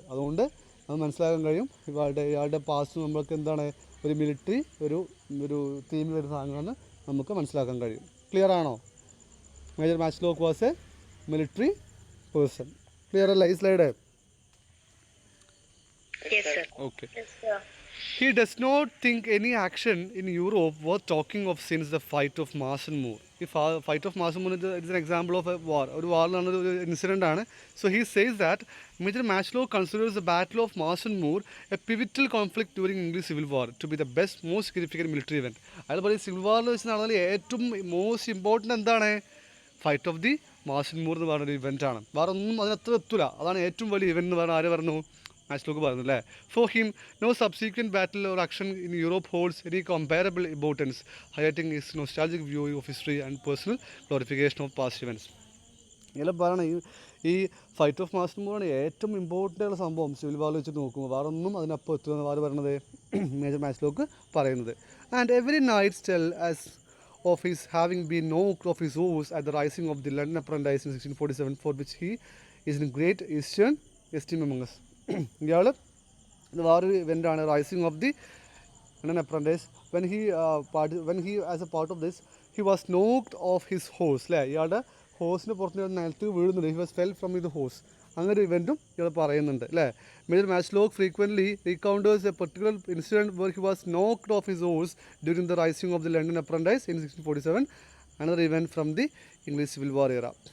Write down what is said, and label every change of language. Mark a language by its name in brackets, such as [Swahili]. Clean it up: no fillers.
[Malayalam] അതുകൊണ്ട് അത് മനസ്സിലാക്കാൻ കഴിയും ഇയാളുടെ പാസ്റ്റ് നമ്മൾക്ക് എന്താണ് ഒരു മിലിറ്ററി ഒരു തീമിൽ വരുന്ന സാധനങ്ങളാണ് നമുക്ക് മനസ്സിലാക്കാൻ കഴിയും ക്ലിയർ ആണോ [English] Major Matchlock was a military person [Malayalam] clear അല്ല ഈ slide [English] Okay He does not think any action in Europe worth talking of since the fight of Mars and Moor. The fight of Mars and Moor is an example of a war. [Malayalam] ഒരു വാറിലാണ് ഒരു incident ആണ് [English] so he says that Major Matchlock considers the battle of Mars and Moor a pivotal conflict during English Civil War to be the best most significant military event [Malayalam] അയാൾ പറയും civil വാറിൽ വെച്ച് നടന്നാൽ ഏറ്റവും most important എന്താണ് fight of the Mars and Moore എന്ന് പറഞ്ഞൊരു ഇവൻ്റാണ് വേറെ ഒന്നും അതിനത്ര എത്തൂല അതാണ് ഏറ്റവും വലിയ ഇവൻ്റ് എന്ന് പറഞ്ഞാൽ ആര് പറഞ്ഞു മാച്ച്ലോക്ക് പറഞ്ഞു അല്ലേ [English] for him no subsequent battle or action in Europe holds any comparable importance highlighting his nostalgic view of history and personal glorification of past events [Malayalam] ഇതെല്ലാം പറയണം ഈ ഫൈറ്റ് ഓഫ് മാർസ് ആൻഡ് മൂറാണ് ഏറ്റവും ഇമ്പോർട്ടൻ്റ് ആയിട്ടുള്ള സംഭവം സിവിൽ വാറിൽ വെച്ച് നോക്കുമ്പോൾ വേറെ ഒന്നും അതിനപ്പം എത്തുമെന്ന് വാറ് പറയണത് മേജർ മാച്ച്ലോക്ക് പറയുന്നത് [English] And every nights tell us of his having been knocked off his horse at the rising of the London Apprentice in 1647, for which he is in great esteem among us. [Malayalam] ഇയാൾ വേറൊരു ഇവൻ്റാണ് [English] rising of the London Apprentice when he as a part of this he was knocked off his horse [Malayalam] അല്ലേ ഇയാളുടെ ഹോഴ്സിന് പുറത്ത് നിലത്ത് വീഴുന്നുണ്ട് [English] he was fell from the horse [Malayalam] അങ്ങനെ ഒരു ഇവൻറ്റും ഇയാൾ പറയുന്നുണ്ട് അല്ലേ [English] Major Matchlock frequently recounters a particular incident where he was knocked off his horse during the rising of the London Apprentice in 1647, another event from the English Civil War era.